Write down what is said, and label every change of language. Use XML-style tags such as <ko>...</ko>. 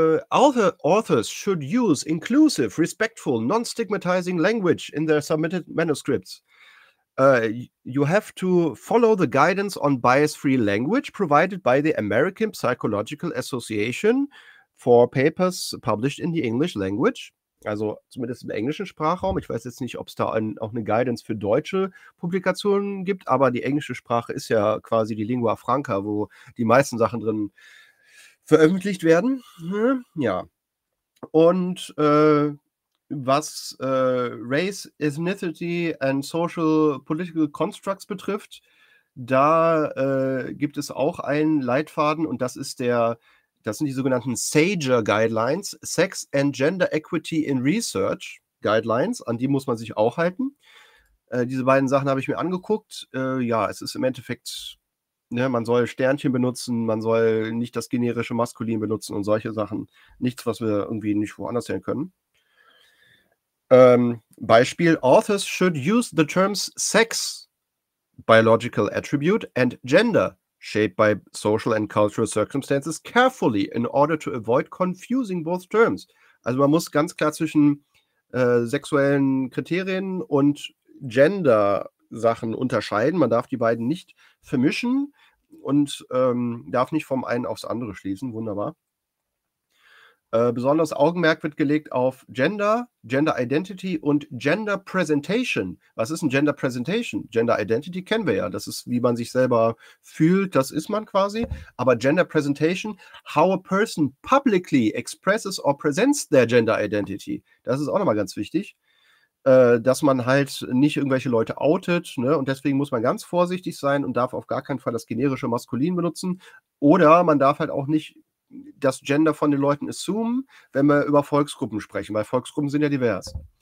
<en>Authors should use inclusive, respectful, non-stigmatizing language in their submitted manuscripts. You have to follow the guidance on bias-free language provided by the American Psychological Association for papers published in the English language.</en> <de>Also zumindest im englischen Sprachraum. Ich weiß jetzt nicht, ob es da auch eine Guidance für deutsche Publikationen gibt, aber die englische Sprache ist ja quasi die Lingua Franca, wo die meisten Sachen drin veröffentlicht werden. Ja. Und was</de> <en>Race, Ethnicity and Social Political Constructs</en> <de>betrifft, da gibt es auch einen Leitfaden und das ist der, das sind die sogenannten SAGER Guidelines, Sex and Gender Equity in Research Guidelines, an die muss man sich auch halten. Diese beiden Sachen habe ich mir angeguckt. Ja, es ist im Endeffekt, ne, man soll Sternchen benutzen, man soll nicht das generische Maskulin benutzen und solche Sachen. Nichts, was wir irgendwie nicht woanders hören können.</de> <en>Beispiel, authors should use the terms sex, biological attribute, and gender, shaped by social and cultural circumstances, carefully in order to avoid confusing both terms.</en> <de>Also man muss ganz klar zwischen sexuellen Kriterien und Gender-Sachen unterscheiden. Man darf die beiden nicht vermischen und darf nicht vom einen aufs andere schließen. Wunderbar. Besonders Augenmerk wird gelegt auf Gender, Gender Identity und Gender Presentation. Was ist ein Gender Presentation? Gender Identity kennen wir ja. Das ist, wie man sich selber fühlt, das ist man quasi. Aber</de> <en>Gender Presentation, how a person publicly expresses or presents their Gender Identity.</en> <de>Das ist auch nochmal ganz wichtig, dass man halt nicht irgendwelche Leute outet. Ne? Und deswegen muss man ganz vorsichtig sein und darf auf gar keinen Fall das generische Maskulin benutzen. Oder man darf halt auch nicht das Gender von den Leuten assumen, wenn wir über Volksgruppen sprechen, weil Volksgruppen sind ja divers.</de>